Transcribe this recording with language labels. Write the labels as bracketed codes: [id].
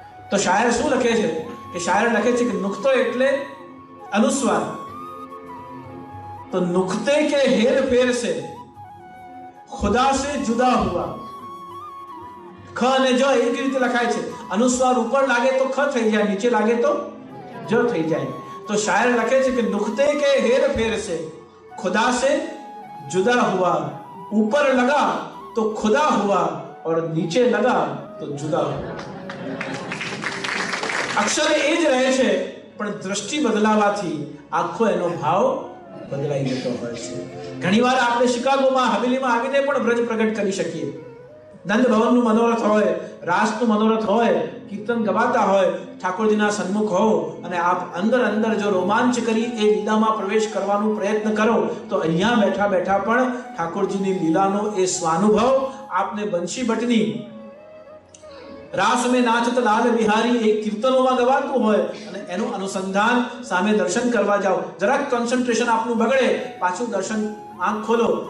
[gu] તો શાયર શું લખે છે કે શાયર લખે છે કે નુક્તો એટલે અનુસ્વાર. [hi] તો નુક્તે કે હેર ફેર સે ખુદા સે જુદા હુઆ. [gu] ખ અને જ એક રીતે લખાય છે. અનુસ્વાર ઉપર લાગે તો ખ થઈ જાય, નીચે લાગે તો જ થઈ જાય. તો શાયર લખે છે કે [hi] નુક્તે કે હેર ફેર સે खुदा से जुदा हुआ, ऊपर लगा तो खुदा हुआ और नीचे लगा तो जुदा हुआ. [gu] અક્ષર એ જ રહે છે પણ દ્રષ્ટિ બદલાવાથી આખો એનો ભાવ બદલાઈ જતો હોય છે. ઘણીવાર આપણે શિકાગોમાં હવેલીમાં આવીને પણ વ્રજ પ્રગટ કરી શકીએ. નંદ ભવનનું મનોરથ હોય, રાસનું મનોરથ હોય, કીર્તન ગવાતા હોય, ઠાકોરજીના સન્મુખ હો અને આપ અંદર અંદર જો રોમાંચ કરી એ લીલામાં પ્રવેશ કરવાનો પ્રયત્ન કરો તો અહીંયા બેઠા બેઠા પણ ઠાકોરજીની લીલાનો એ સ્વાનુભવ આપને બંશી ભટ્ટની રાસ [hi] में नाचत लाल बिहारी [gu] एक કીર્તનોમાં ગવાતું હોય અને એનું અનુસંધાન સામે દર્શન કરવા જાઓ, જરાક કોન્સન્ટ્રેશન આપનું બગડે, પાછું દર્શન આંખ ખોલો